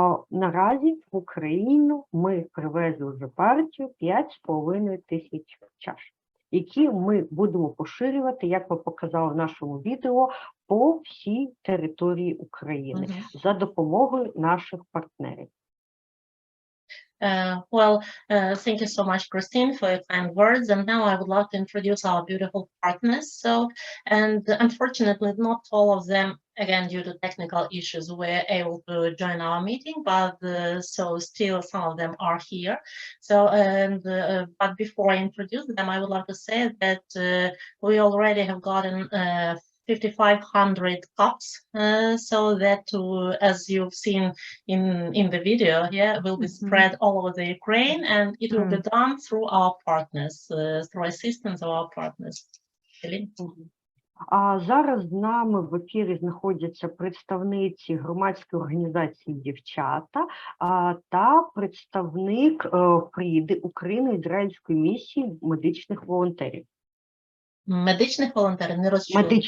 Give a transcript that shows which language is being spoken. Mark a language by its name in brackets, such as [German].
[Ukrainian] Наразі в Україну ми привезли вже партію 5,5 тисяч чаш, які ми будемо поширювати, як ми показали в нашому відео, по всій території України за допомогою наших партнерів. [English] Thank you so much, Christine, for your kind words. And now I would love to introduce our beautiful partners. And unfortunately, not all of them, again, due to technical issues, were able to join our meeting, but so still some of them are here. But before I introduce them, I would like to say that we already have gotten 5,500 cups, so that as you've seen in the video here, will be spread all over the Ukraine, and it will be done through our partners, through assistance of our partners. [Ukrainian] А зараз з нами в ефірі знаходяться представниці громадської організації «Дівчата» та представник ФРІДи, Україно-Ізраїльської місії медичних волонтерів. Медичних волонтерів, не розчула.